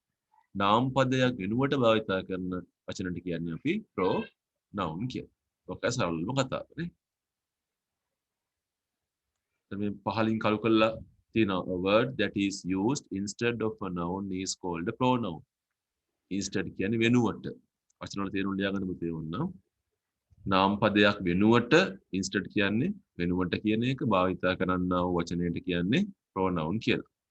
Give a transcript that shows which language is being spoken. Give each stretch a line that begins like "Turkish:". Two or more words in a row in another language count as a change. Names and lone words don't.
Sinhala: නාම පදයක් වෙනුවට භාවිත කරන වචනට කියන්නේ අපි pronoun කියලා. ඔක සරලම කතාව නේ. දැන් මේ පහලින් කළු කළා තියෙනවා
English: a word that is used instead of a noun is called a pronoun.
Sinhala: instead කියන්නේ වෙනුවට. වචන වල තේරුම් ලියා ගන්න පුතේ ඕන. නාම පදයක් වෙනුවට instead කියන්නේ වෙනුවට කියන එක භාවිත කරන්නා වූ වචනයට කියන්නේ pronoun කියලා.